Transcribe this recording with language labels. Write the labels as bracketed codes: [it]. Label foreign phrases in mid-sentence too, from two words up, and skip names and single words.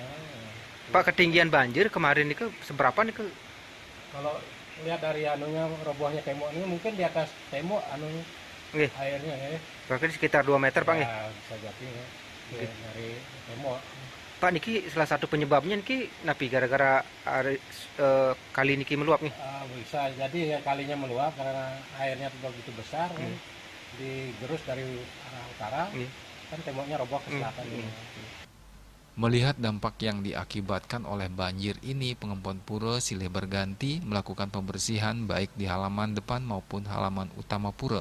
[id] Pak, ketinggian banjir kemarin itu seberapa nih Kalau lihat dari robohnya tembok ini mungkin di atas tembok airnya ya. Berarti sekitar 2 meter Pak ya? Bisa jadi ya. Dari tembok. Pak, niki salah satu penyebabnya [ban] niki napi [id] gara-gara kali niki meluap nih. Bisa jadi ya kalinya meluap karena airnya begitu besar digerus dari arah utara. Kan temboknya roboh ke selatan. Melihat dampak yang diakibatkan oleh banjir ini, Pengempon Pura silih berganti melakukan pembersihan baik di halaman depan maupun halaman utama pura.